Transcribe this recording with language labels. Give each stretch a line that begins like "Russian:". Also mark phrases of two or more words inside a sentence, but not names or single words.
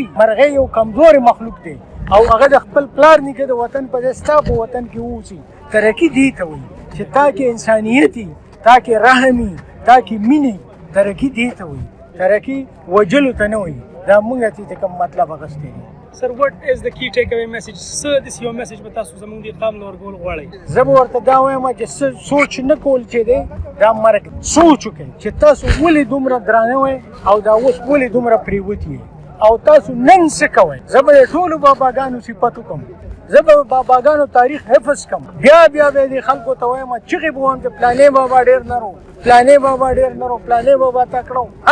Pashto: مرغۍ یو کمزورې مخلوق دی او هغه د خپل پلار نیکه د وطن په ځای ستا په وطن کې واوسي. ترقي دې ته وایي چې تا کې انسانیت وي، تا کې رحم وي، تا کې مینې. ترقي دې ته وایي. ترقي وجلو ته نه وایي، دا مونږ ته کوم مطلب اغستی دی.
English: Sir, what is the key takeaway message? Sir, this is your message
Pashto: به تاسو زموږ د قام له ورکول غواړئ. زه به ورته دا وایم چې سوچ نه کول چې دی دا مرګ سوچ وکړئ چې تاسو ولې دومره درانه وئ او دا اوس ولې دومره پریوتي او تاسو نن څه کوئ. زه به د ټولو باباګانو صفت وکړم، زه به باباګانو تاریخ حفظ کړم، بیا به دې خلکو ته وایم چغې به وایم چې پلانې بابا ډېر نرو، پلانې بابا ډېر نرو، پلانې بابا تکړه و.